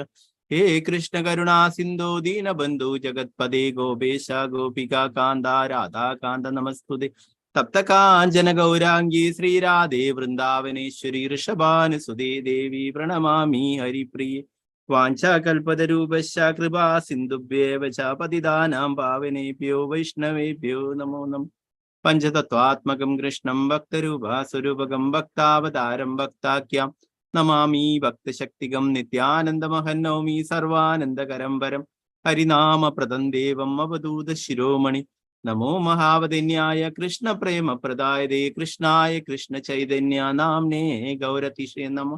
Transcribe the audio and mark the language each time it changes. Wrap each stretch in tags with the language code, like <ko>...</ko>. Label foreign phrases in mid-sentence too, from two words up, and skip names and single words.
<sa>ഹേ കൃഷ്ണ കരുണാ സിന്ധോ ദീനബന്ധു ജഗത്പദേ ഗോപേശ ഗോപികാ കാന്ത രാധാകാന്ത നമസ്തുതേ. തപ്തകാഞ്ചന ഗൗരാംഗീ ശ്രീരാധേ വൃന്ദാവനേശ്വരി ഋഷഭാനുസുതേ ദേവി പ്രണമാമി ഹരിപ്രിയേ. വാഞ്ചാകൽപതരൂപശ്ച കൃപാ സിന്ധുഭ്യേവ ച പതിതാനാം പാവനേഭ്യോ വൈഷ്ണവേഭ്യോ നമോ നമഃ. പഞ്ചതത്വാത്മകം കൃഷ്ണം ഭക്തരൂപസ്വരൂപകം ഭക്താവതാരം ഭക്താഖ്യാം നമാമി ഭക്തശക്തികം നിത്യാനന്ദമഹം നൗമി സർവാനന്ദകരം വരം ഹരിനാമപ്രദം ദേവം അവധൂത ശിരോമണി. നമോ മഹാവദന്യായ കൃഷ്ണപ്രേമപ്രദായതേ കൃഷ്ണായ കൃഷ്ണ ചൈതന്യ നാംനേ ഗൗരതിഷേ നമഃ.</sa>